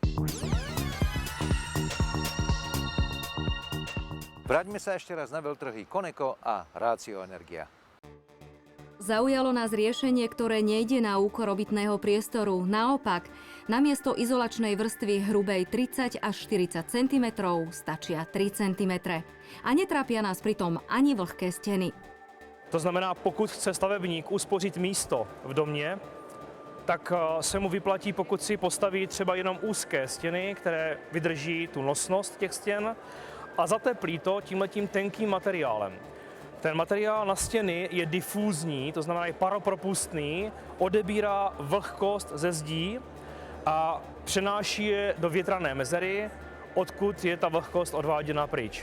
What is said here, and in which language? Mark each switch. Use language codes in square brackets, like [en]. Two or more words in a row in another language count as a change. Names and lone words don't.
[sk] Vráťme sa ešte raz na veľtrhy Koneko a Ratio Energia. Zaujalo nás riešenie, ktoré nejde na úkor obytného priestoru. Naopak, namiesto izolačnej vrstvy hrubej 30 až 40 cm stačia 3 cm. A netrápia nás pritom ani vlhké steny. [cs] To znamená, pokud chce stavebník uspořit místo v domě, tak se mu vyplatí, pokud si postaví třeba jenom úzké stěny, které vydrží tu nosnost těch stěn a zateplí to tímhletím tenkým materiálem. Ten materiál na stěny je difúzní, to znamená je paropropustný, odebírá vlhkost ze zdí a přenáší je do větrané mezery, odkud je ta vlhkost odváděna pryč.